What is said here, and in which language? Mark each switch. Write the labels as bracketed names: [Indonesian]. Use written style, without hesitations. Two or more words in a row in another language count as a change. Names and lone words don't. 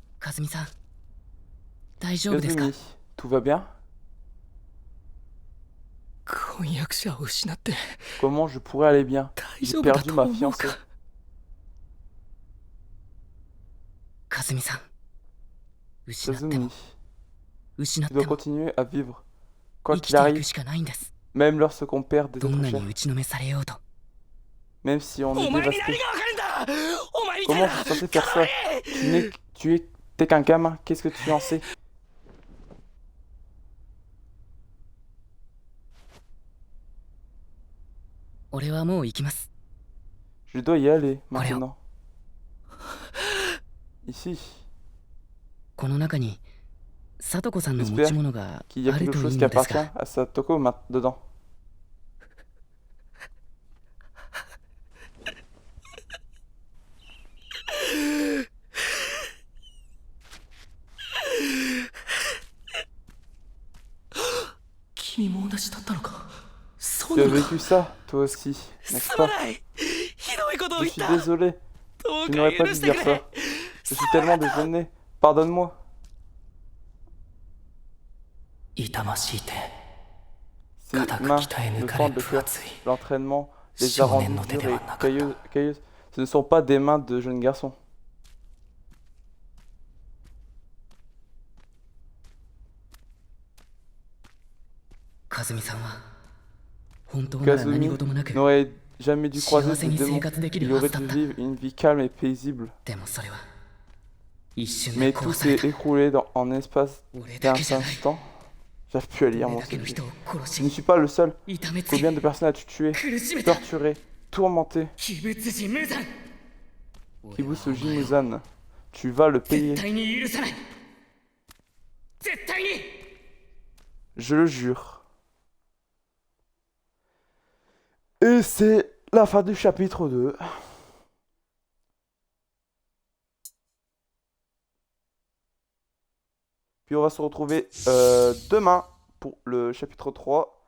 [Japanese] かずみさん、大丈夫ですか？ [French] Kazumi, tout va bien? [Japanese] 婚約者を失って [French] Comment je pourrais aller bien? [Japanese] 大 [French] J'ai [Japanese] 丈夫だ [French] perdu [Japanese] と [French] ma [Japanese] 思う [French] fiancée. [Japanese] か？かずみさん、失っても [French] Kazumi, [Japanese] 失っ [French] tu [Japanese] て [French] dois [Japanese] も [French] continuer à vivre. Quoi [Japanese] 生き [French] qu'il [Japanese] ていく [French] arrive, [Japanese] しかないんです。 [French] même lorsqu'on perd des [Japanese] どん [French] êtres [Japanese] なに [French] chers, [Japanese] 打ちのめされようと。 [French] même si on est [Japanese] お前に [French] dévasté. [Japanese] 何がわかるんだ！お前みたい [French] Comment [Japanese] な [French] je suis censé faire ça? T'es qu'un gamin, qu'est-ce que tu en sais? [Japanese] 俺はもう行きます。 [French] Je dois y aller Allez, maintenant. Ici, [Japanese] この中にさとこさんの持 [French] J'espère [Japanese] ち物が [French] qu'il y a [Japanese] ある [French] quelque [Japanese] とい [French] chose [Japanese] い [French] qui [Japanese] のです [French] appartient [Japanese] が、 [French] à Satoko dedans. [Japanese] 君も同じだったのか。そ [French] Tu [Japanese] う [French] as [Japanese] なのか。 [French] vécu ça, toi aussi, n'est-ce [Japanese] すま [French] pas? [Japanese] ない。ひどいことを [French] Je [Japanese] 言っ [French] suis [Japanese] た。 [French] désolé, [Japanese] どう [French] je [Japanese] か [French] n'aurais pas [Japanese] 許 [French] dû [Japanese] して [French] dire [Japanese] くれ。 [French] ça. Je suis tellement désolé, pardonne-moi. [Japanese] 痛ましい手。 [French] Ces mains, le sang, le cœur, l'entraînement les a rendues dures et cailleuses. Ce ne sont pas des mains de jeunes garçons. [Japanese] かずみさんは本当なら何 [French] Kazumi [Japanese] 事もなく、 [French] n'aurait jamais dû croiser ce [Japanese] 幸せに [French] démon. [Japanese] 生活できる [French] Il [Japanese] はず [French] aurait [Japanese] だっ [French] dû [Japanese] た。 [French] vivre une vie calme et paisible. [Japanese] でもそれは一瞬で [French] Mais [Japanese] 壊 [French] tout [Japanese] され [French] s'est [Japanese] た。 [French] écroulé en espace [Japanese] 俺だ [French] d'un [Japanese] けじゃない。 [French] instant. J'arrive plus à lire [Japanese] 俺 [French] mon [Japanese] だけの [French] CV. [Japanese] 人を殺 [French] Je ne [Japanese] し、 [French] suis pas le seul. [Japanese] 痛めつけ、 [French] Combien de personnes as-tu tué, [Japanese] 苦しめた。 [French] torturé, tourmenté? [Japanese] 鬼物人無残。 [French] Kibusu Jimuzan, tu vas le [Japanese] 絶 [French] payer. [Japanese] 対に許さない。絶対に。 [French] Je le jure. Et c'est la fin du chapitre 2. Puis on va se retrouver demain pour le chapitre 3.